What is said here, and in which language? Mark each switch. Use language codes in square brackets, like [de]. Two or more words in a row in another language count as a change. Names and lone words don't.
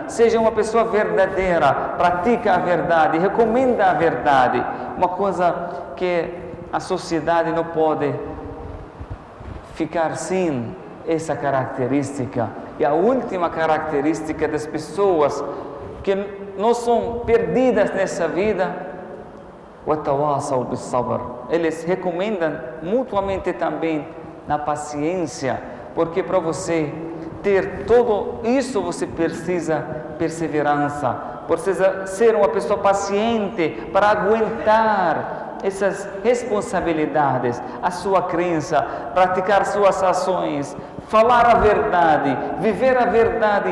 [pt] Seja uma pessoa verdadeira, pratica a verdade, recomenda a verdade. Uma coisa que a sociedade não pode ficar sem essa característica. E a última característica das pessoas que não são perdidas nessa vida, [ar] وتواصوا بالصبر. [pt] Eles recomendam mutuamente também na paciência, porque para você ter tudo isso, você precisa perseverança, precisa ser uma pessoa paciente para aguentar essas responsabilidades, a sua crença, praticar suas ações, falar a verdade, viver a verdade.